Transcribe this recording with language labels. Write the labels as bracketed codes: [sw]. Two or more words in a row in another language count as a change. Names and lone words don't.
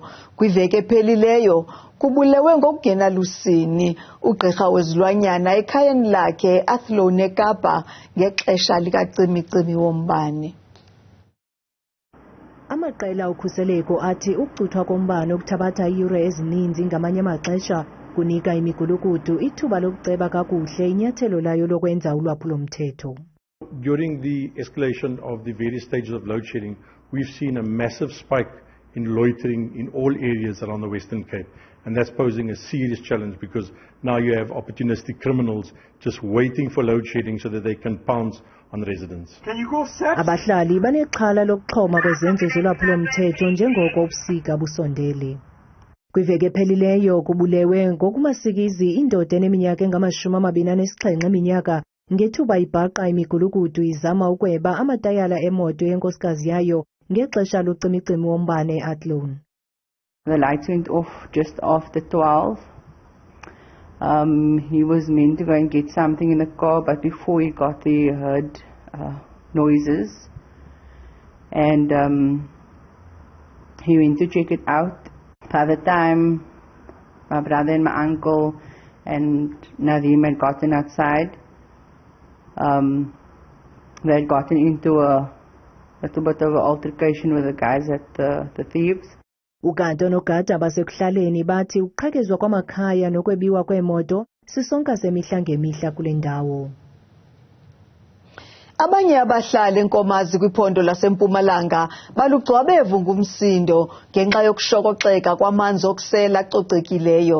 [xh] Kwiveki ephelileyo kubulewe ngokungenalusini ugqirha wezilwanyana ekhayeni lakhe Athlone eKapa ngexesha likacimicimi wombane. Amaqela okhuseleko athi ukucuthwa kombane okuthabatha iiyure ezininzi ngamanye amaxesha kunika imigulukudu ithuba lokuceba kakuhle inyathelo layo lokwenza ulwaphulo-mthetho. [en] During the escalation of the various stages of load shedding, we've seen a massive spike in loitering in all areas around the Western Cape, and that's posing a serious challenge because now you have opportunistic criminals just waiting for load shedding so that they can pounce on residents. [xh] Abahlali banexhala lokuxhoma kwezenzo zolwaphulo-mthetho njengoko ubusika busondele. Kwiveki ephelileyo kubulewe ngokumasikizi indoda eneminyaka engama-27 eminyaka ngethuba ibhaqa imigulukudu izama ukweba amatayala emoto yenkosikazi yayo ngexesha locimicimi wombane eAthlone. [en] The lights went off just after 12. He was meant to go and get something in the car, but before he got there, he heard noises, and he went to check it out. By the time my brother and my uncle and Nadim had gotten outside, they had gotten into a little bit of an altercation with the guys at the thieves. [xh] Ukanti onogada basekuhlaleni bathi ukuqhekezwa kwamakhaya nokwebiwa kweemoto sisonka semihla ngemihla kule ndawo. Abanye abahlali enkomazi kwiphondo laseMpumalanga balugcwabevu ngumsindo ngenxa yokushokoxeka kwamanzi okusela acocekileyo.